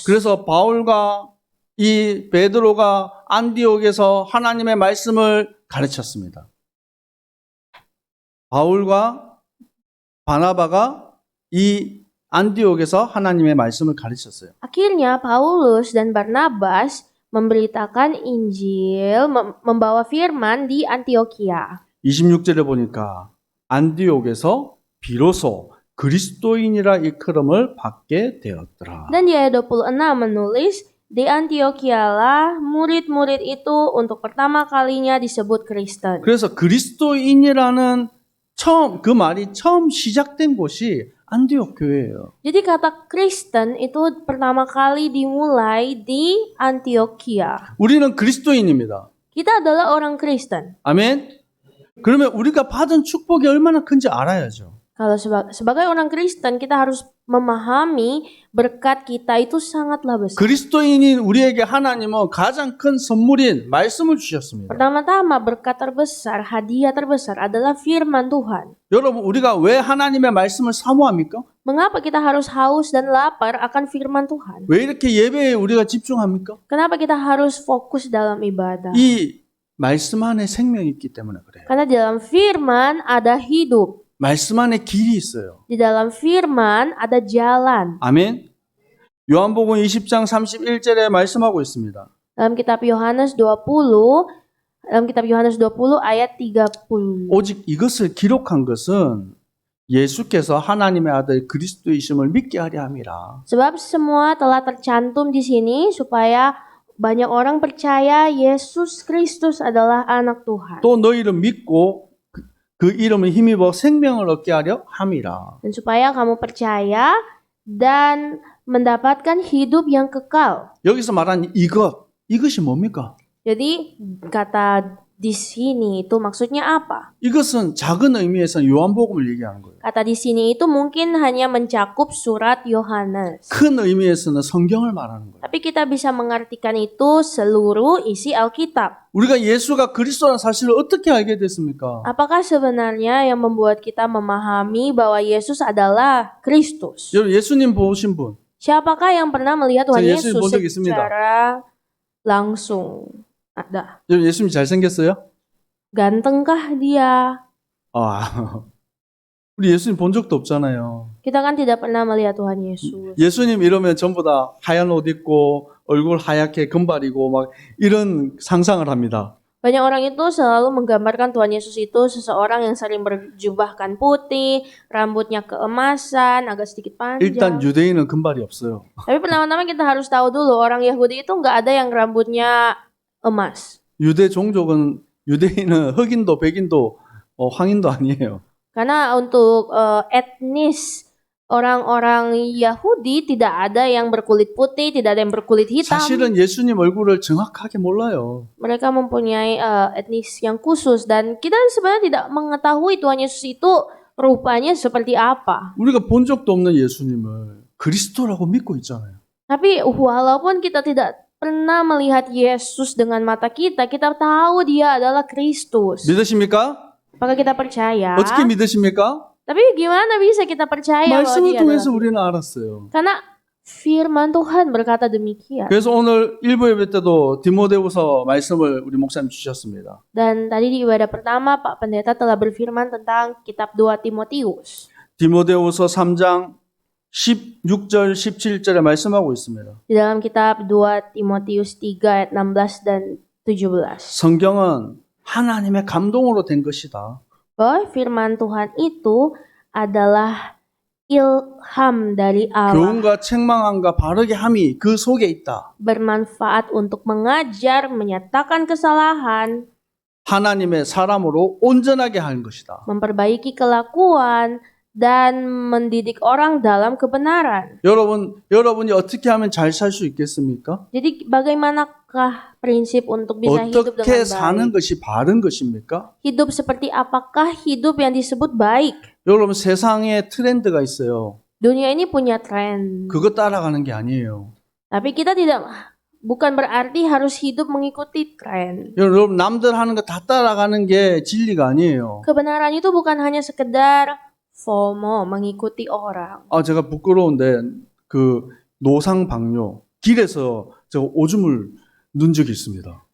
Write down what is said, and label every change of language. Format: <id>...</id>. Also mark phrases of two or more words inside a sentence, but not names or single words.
<ko>그래서 바울과 이 베드로가 안디옥에서 하나님의 말씀을 가르쳤습니다. 바울과 바나바가 이 안디옥에서 하나님의 말씀을 가르쳤어요.</ko> <id>Akhirnya Paulus dan Barnabas memberitakan Injil, membawa firman di Antioquia.</id> <ko>26절에 보니까 안디옥에서 비로소 그리스도인이라 일컬음을 받게 되었더라.</ko> <id>Dan di ayat 26 menulis, di Antioquialah murid-murid itu untuk pertama kalinya disebut Kristen.</id> <ko>그래서 그리스도인이라는 그 말이 처음 시작된 곳이 안디옥 교회예요.</ko> <id>Jadi kata Kristen itu pertama kali dimulai di Antioquia.</id> <ko>우리는 그리스도인입니다.</ko> <id>Kita adalah orang Kristen.</id> <ko>아멘. 그러면 우리가 받은 축복이 얼마나 큰지 알아야죠.</ko> <id>Kalau sebagai orang Kristen kita harus memahami berkat kita itu sangatlah besar.</id> <ko>그리스도인인 우리에게 하나님은 가장 큰 선물인 말씀을 주셨습니다.</ko> <id>Pertama-tama berkat terbesar, hadiah terbesar adalah firman Tuhan.</id> <ko>여러분 우리가 왜 하나님의 말씀을 사모합니까?</ko> <id>Mengapa kita harus haus dan lapar akan firman Tuhan?</id> <ko>왜 이렇게 예배에 우리가 집중합니까?</ko> <id>Kenapa kita harus fokus dalam ibadah?</id> <ko>이 말씀 안에 생명이 있기 때문에 그래요.</ko> <id>Karena di dalam firman ada hidup.</id> <ko>말씀 안에 길이 있어요.</ko> <id>Di dalam firman ada jalan.</id> <ko>아멘. 요한복음 20장 31절에 말씀하고 있습니다.</ko> <id>Dalam kitab Yohanes 20 ayat 30.</id> <ko>오직 이것을 기록한 것은 예수께서 하나님의 아들 그리스도이심을 믿게 하려 함이라.</ko> <id>Sebab semua telah tercantum di sini supaya banyak orang percaya Yesus Kristus adalah anak Tuhan.</id> <ko>또 너희를 믿고 그 이름을 힘입어 생명을 얻게 하려 함이라.</ko> <id>Dan supaya kamu percaya dan mendapatkan hidup yang kekal.</id> <ko>여기서 말한 이것이 뭡니까?</ko> <id>Jadi kata di sini itu maksudnya apa?</id> <ko>이것은 작은 의미에서 요한복음을 얘기하는 거예요.</ko> <id>Kata di sini itu mungkin hanya mencakup surat Yohanes.</id> <ko>큰 의미에서는 성경을 말하는 거예요.</ko> <id>Tapi kita bisa mengartikan itu seluruh isi Alkitab.</id> <ko>우리가 예수가 그리스도라는 사실을 어떻게 알게 됐습니까?</ko> <id>Apakah sebenarnya yang membuat kita memahami bahwa Yesus adalah Kristus?</id> <ko>여러분 예수님 보신 분,</ko> <id>Siapakah yang pernah melihat Tuhan</id> <ko>저 예수님</ko> <id>Yesus</id> <ko>본 적 있습니다.</ko> <id>secara langsung? Ada.</id> <ko>여러분 예수님 잘생겼어요?</ko> <id>Gantengkah dia?</id> <ko>아, 우리 예수님 본 적도 없잖아요.</ko> <id>Kita kan tidak pernah melihat Tuhan Yesus.</id> <ko>예수님 이러면 전부 다 하얀 옷 입고 얼굴 하얗게 금발이고 막 이런 상상을 합니다.</ko> <id>Banyak orang itu selalu menggambarkan Tuhan Yesus itu seseorang yang sering berjubahkan putih, rambutnya keemasan, agak sedikit</id> <ko>일단</ko> <id>panjang.</id> <ko>유대인은 금발이 없어요.</ko> <id>Tapi pertama-tama kita harus tahu dulu orang Yahudi itu nggak ada yang rambutnya emas.</id> <ko>유대 종족은 유대인은 흑인도 백인도 황인도 아니에요.</ko> <id>Karena untuk etnis orang-orang Yahudi tidak ada yang berkulit putih, tidak ada yang berkulit hitam.</id> <ko>사실은 예수님 얼굴을 정확하게 몰라요.</ko> <id>Mereka mempunyai etnis yang khusus dan kita sebenarnya tidak mengetahui Tuhan Yesus itu rupanya seperti apa.</id> <ko>우리가 본 적도 없는 예수님을 그리스도라고 믿고 있잖아요.</ko> <id>Tapi walaupun kita tidak pernah melihat Yesus dengan mata kita, kita tahu dia adalah Kristus.</id> <ko>믿으십니까?</ko> <id>Apakah kita percaya?</id> <ko>어떻게 믿으십니까?</ko> <id>Tapi gimana bisa kita percaya bahwa</id> <ko>말씀을</ko> <id>dia</id> <ko>통해서</ko> <id>adalah?</id> <ko>우리는 알았어요.</ko> <id>Karena firman Tuhan berkata demikian.</id> <ko>그래서 오늘 일부 예배 때도 디모데후서 말씀을 우리 목사님 주셨습니다.</ko> <id>Dan tadi di ibadah pertama Pak Pendeta telah berfirman tentang kitab 2 Timotius.</id> <ko>디모데후서 3장 16절 17절에 말씀하고 있습니다.</ko> <id>Di dalam kitab 2 Timotius 3 ayat 16 dan 17.</id> <ko>성경은 하나님의 감동으로 된 것이다.</ko> <id>Bahwa firman Tuhan itu adalah ilham dari Allah.</id> <ko>교훈과 책망함과 바르게 함이 그 속에 있다.</ko> <id>Bermanfaat untuk mengajar, menyatakan kesalahan,</id> <ko>하나님의 사람으로 온전하게 하는 것이다.</ko> <id>memperbaiki kelakuan, dan mendidik orang dalam kebenaran.</id> <ko>여러분이 어떻게 하면 잘 살 수 있겠습니까?</ko> <id>Jadi bagaimanakah prinsip untuk bisa hidup</id> <ko>어떻게</ko> <id>dengan</id> <ko>사는</ko> <id>baik?</id> <ko>것이 바른 것입니까?</ko> <id>Hidup seperti apakah hidup yang disebut baik?</id> <ko>여러분 세상에 트렌드가 있어요.</ko> <id>Dunia ini punya tren.</id> <ko>그거 따라가는 게 아니에요.</ko> <id>Tapi kita bukan berarti harus hidup mengikuti tren.</id> <ko>여러분 남들 하는 거 다 따라가는 게 진리가 아니에요.</ko> <id>Kebenaran itu bukan hanya sekedar FOMO, mengikuti orang.</id> <ko>제가 bu끄러운데 그 노상방뇨 길에서 저 오줌을 넣은 적이 있습니다.</ko>